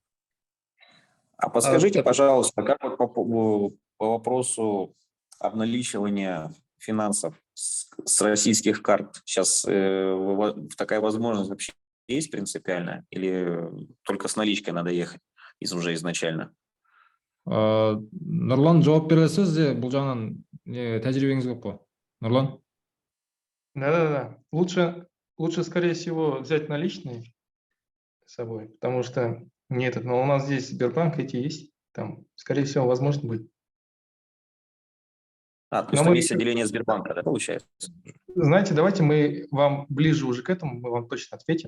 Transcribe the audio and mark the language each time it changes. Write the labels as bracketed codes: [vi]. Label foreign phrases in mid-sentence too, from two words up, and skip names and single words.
[ru] А подскажите, так- пожалуйста, как вот по вопросу обналичивания финансов с российских карт? Сейчас такая возможность вообще есть принципиально? Или только с наличкой надо ехать уже изначально? [kk] Нұрлан жауап бере аласыз бұл жағынан тәжірибеңіз көп қой. Нұрлан? [ru] Да. Лучше, скорее всего, взять наличные с собой, потому что но у нас здесь Сбербанк эти есть, там, скорее всего, возможно будет. То есть Но там мы- есть отделение Сбербанка, да, получается? Знаете, давайте мы вам ближе уже к этому, мы вам точно ответим.